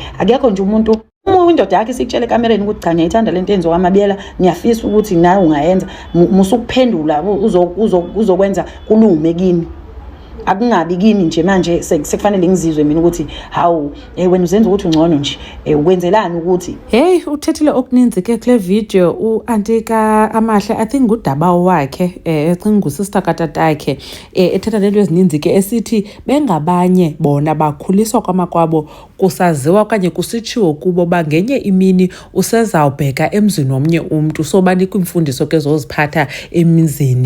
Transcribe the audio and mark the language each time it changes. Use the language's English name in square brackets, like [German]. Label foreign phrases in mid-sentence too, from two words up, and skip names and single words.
[Zulu] Akekho nje umuntu indoda yakhe sikutshela ekamereni ukuthi cha ngiyayithanda lento enziwa amabiyela, ngiyafisa ukuthi nawe ungayenza, musukuphendula uzokwenza kulume kini, akungabi kini nje manje sekufanele ngizizwe mina ukuthi hawu wena uzenza ukuthi ungcono nje ukwenzelani ukuthi. [Xhosa] Hey, uthethile okuninzi ke kule video uAnti kaAmahle, [English] I think [Xhosa] ngudaba wakhe ecinga ngusister katatakhe ethetha lento ezininzi ke esithi bengabanye bona bakhuliswa kwamakwabo kusaziwa okanye kusitshiwo kubo ba ngenye imini usezawubheka emzini omnye umuntu, so banikwa imfundiso ke zoziphatha emizini.